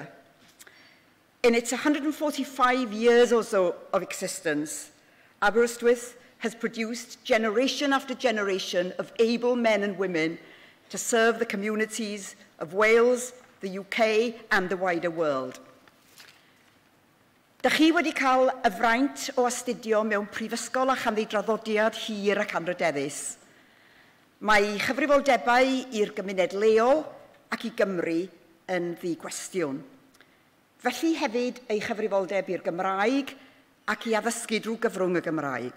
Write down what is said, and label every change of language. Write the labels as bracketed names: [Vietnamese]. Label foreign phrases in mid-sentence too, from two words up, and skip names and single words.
[English] In its 145 years or so of existence, Aberystwyth has produced generation after generation of able men and women to serve the communities of Wales, the UK, and the wider world. [Welsh] Dych chi wedi cael y fraint o astudio mewn prifysgol a chanddi draddodiad hir ac anrydeddus. Mae chyfrifoldebau i'r gymuned leol ac i Gymru yn ddigwestiwn. Felly hefyd ei chyfrifoldeb i'r Gymraeg ac i addysgu drwy gyfrwng y Gymraeg.